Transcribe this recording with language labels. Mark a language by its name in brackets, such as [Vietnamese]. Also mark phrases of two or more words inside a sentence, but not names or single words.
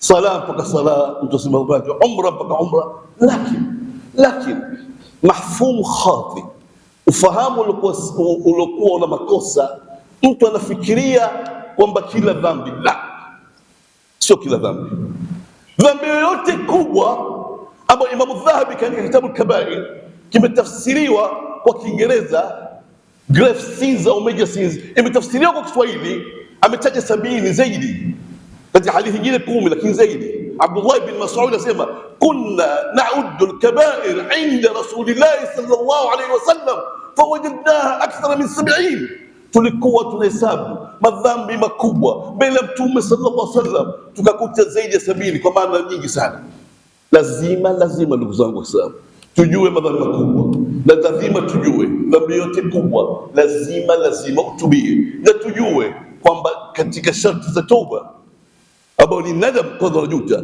[Swahili] sala mpaka sala, mtu asema umra mpaka umra, lakini [Arabic] مفهوم خاطئ, [Swahili] ufahamu uliokuwa una makosa. Mtu anafikiria kwamba kila dhambi, la, sio kila dhambi. Dhambi yoyote kubwa ambayo Imam Dhahabi katika kitabu al-Kabair kimetafsiriwa kwa Kiingereza [English] grave sins [Swahili] au [English] major sins, [Swahili] imetafsiriwa kwa Kiswahili ametaja 70 zaidi, katika hadithi nyingine 10, lakini zaidi. [Arabic] Abdullah ibn Mas'ud anasema كنا نعد الكبائر عند رسول الله صلى الله عليه وسلم فوجدناها أكثر من 70. [Swahili] Tulikuwa tunahesabu madhambi makubwa mbele ya Mtume [Arabic] صلى الله عليه وسلم [Swahili] tukakuta zaidi ya 70, kwa maana nyingi sana. Lazima ndugu zangu Waislamu tujue madhambi makubwa, na lazima tujue dhambi yote kubwa lazima utubie, na tujue kwamba katika sharti za toba ambao ni nadam, kwanza unajuta.